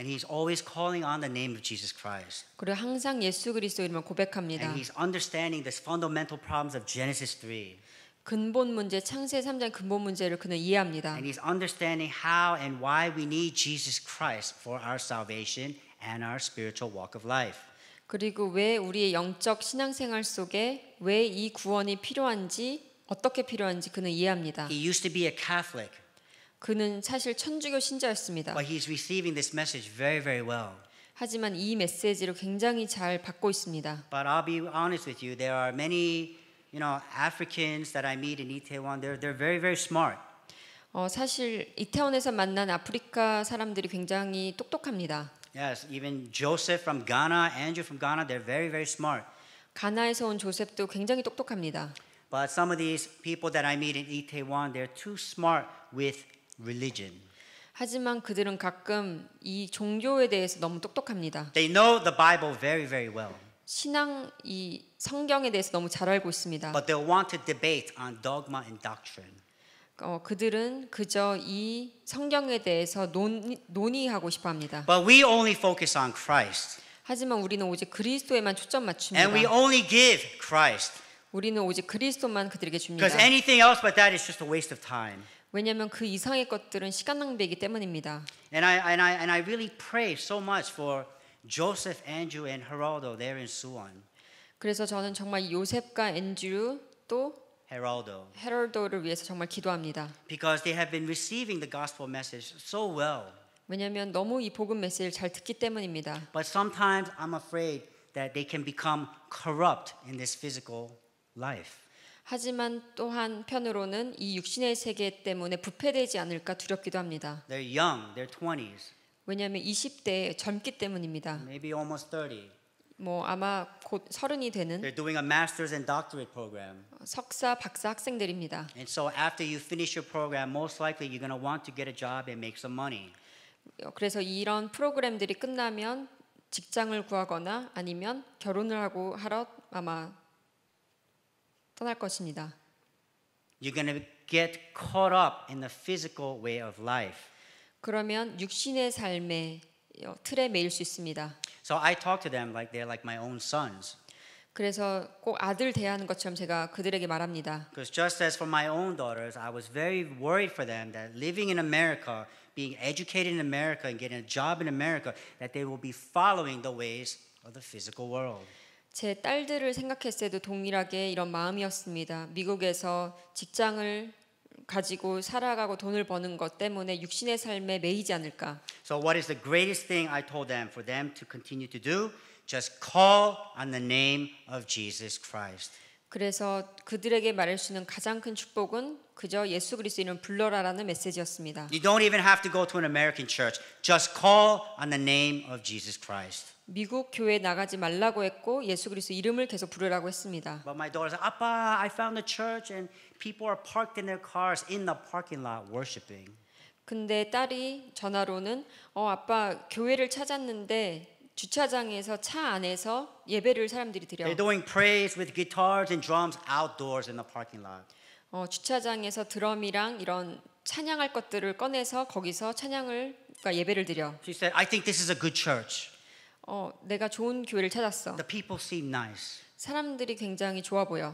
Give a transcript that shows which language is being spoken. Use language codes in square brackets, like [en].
[en] And he's always calling on the name of Jesus Christ. [ko] 그리고 항상 예수 그리스도 이름을 고백합니다. [en] And he's understanding the fundamental problems of Genesis 3. [ko] 근본 문제, 창세 3장 근본 문제를 그는 이해합니다. [en] And he's understanding how and why we need Jesus Christ for our salvation and our spiritual walk of life. [ko] 그리고 왜 우리의 영적 신앙생활 속에 왜 이 구원이 필요한지 어떻게 필요한지 그는 이해합니다. [en] He used to be a Catholic, [ko] 그는 사실 천주교 신자였습니다. [en] but he's receiving this message very, very well. [ko] 하지만 이 메시지를 굉장히 잘 받고 있습니다. [en] But I'll be honest with you, there are many, Africans that I meet in Itaewon. They're very, very smart. [ko] 사실 이태원에서 만난 아프리카 사람들이 굉장히 똑똑합니다. [en] Yes, even Joseph from Ghana, Andrew from Ghana, they're very, very smart. [ko] 가나에서 온 조셉도 굉장히 똑똑합니다. [en] But some of these people that I meet in Itaewon, they're too smart with religion. [ko] 하지만 그들은 가끔 이 종교에 대해서 너무 똑똑합니다. [en] They know the Bible very, very well. [ko] 신앙 이 성경에 대해서 너무 잘 알고 있습니다. [en] But they'll want to debate on dogma and doctrine. [ko] 그들은 그저 이 성경에 대해서 논의하고 싶어합니다. [en] But we only focus on Christ. [ko] 하지만 우리는 오직 그리스도에만 초점 맞춥니다. [en] And we only give Christ. [ko] 우리는 오직 그리스도만 그들에게 줍니다. [en] Because anything else but that is just a waste of time. [ko] 왜냐하면 그 이상의 것들은 시간 낭비이기 때문입니다. [en] And I really pray so much for Joseph, Andrew, and Geraldo there in Suwon. [ko] 그래서 저는 정말 요셉과 앤드류 또 [en] Geraldo. [ko] 헤럴도를 위해서 정말 기도합니다. [en] Because they have been receiving the gospel message so well. [ko] 왜냐하면 너무 이 복음 메시지를 잘 듣기 때문입니다. [en] But sometimes I'm afraid that they can become corrupt in this physical life. [ko] 하지만 또 한편으로는 이 육신의 세계 때문에 부패되지 않을까 두렵기도 합니다. [en] They're young, they're 20s, [ko] 왜냐하면 20대 젊기 때문입니다. [en] maybe almost 30. [ko] 아마 곧 30이 되는 [en] They're doing a master's and doctorate program. [ko] 석사, 박사 학생들입니다. [en] And so after you finish your program, most likely you're going to want to get a job and make some money. [ko] 그래서 이런 프로그램들이 끝나면 직장을 구하거나 아니면 결혼을 하러 아마 떠날 것입니다. [en] You're going to get caught up in the physical way of life. [ko] 그러면 육신의 삶의 틀에 매일 수 있습니다. [en] So I talk to them like they're like my own sons. [ko] 그래서 꼭 아들 대하는 것처럼 제가 그들에게 말합니다. [en] Because just as for my own daughters, I was very worried for them that living in America, being educated in America and getting a job in America, that they will be following the ways of the physical world. [ko] 제 딸들을 생각했을 때도 동일하게 이런 마음이었습니다. 미국에서 직장을 가지고 살아가고 돈을 버는 것 때문에 육신의 삶에 매이지 않을까. [en] So what is the greatest thing I told them for them to continue to do? Just call on the name of Jesus Christ. [ko] 그래서 그들에게 말할 수 있는 가장 큰 축복은 그저 예수 그리스도 이름을 불러라라는 메시지였습니다. [en] You don't even have to go to an American church. Just call on the name of Jesus Christ. [ko] 미국 교회에 나가지 말라고 했고 예수 그리스도 이름을 계속 부르라고 했습니다. [en] But my daughter said, Appa, I found a church and people are parked in their cars in the parking lot worshiping. [ko] 근데 딸이 전화로는 아빠 교회를 찾았는데 주차장에서 차 안에서 예배를 사람들이 드려. [en] They're doing praise with guitars and drums outdoors in the parking lot. [ko] 주차장에서 드럼이랑 이런 찬양할 것들을 꺼내서 거기서 그러니까 예배를 드려. [en] She said, I think this is a good church. [ko] 내가 좋은 교회를 찾았어. [en] The people seem nice. [ko] 사람들이 굉장히 좋아 보여.